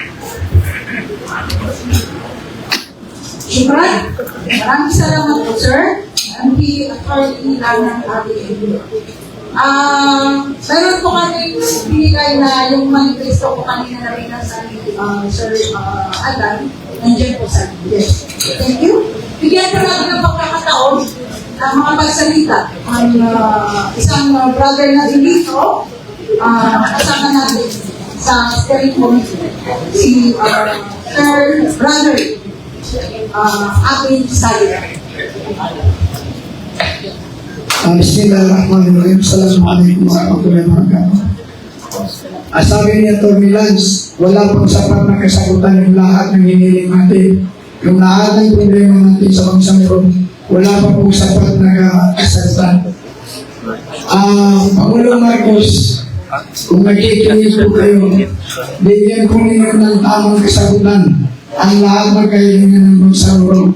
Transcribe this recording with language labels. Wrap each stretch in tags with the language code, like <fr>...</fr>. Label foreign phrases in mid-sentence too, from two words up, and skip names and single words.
<tl>Shukran. Maraming salamat po, sir. Ang attorney lang ng ating meron po kami binigay na yung manifesto po kanina na rin sa Sir Adan. Nandiyan po sa yes.</tl> <en>Thank you.</en> <tl>Bigyan po natin ng pagkakataon ang mga pagsalita. Ang isang brother na din dito, kasama natin sa steering committee, si Sir Brother Akin Sayer.</tl> <ar>Bismillahirrahmanirrahim. السلام عليكم ورحمة الله وبركاته.</ar> <tl>Sabi ni Atty. Lance, wala pong sapat na kasagutan yung lahat ng hiniling natin. Yung lahat ng problema natin sa Bangsamoro, wala pa pong sapat na kasagutan. Pangulong Marcos, kung nakikinig po kayo, bigyan po ninyo ng tamang kasagutan ang lahat ng kahilingan ng Bangsamoro.</tl>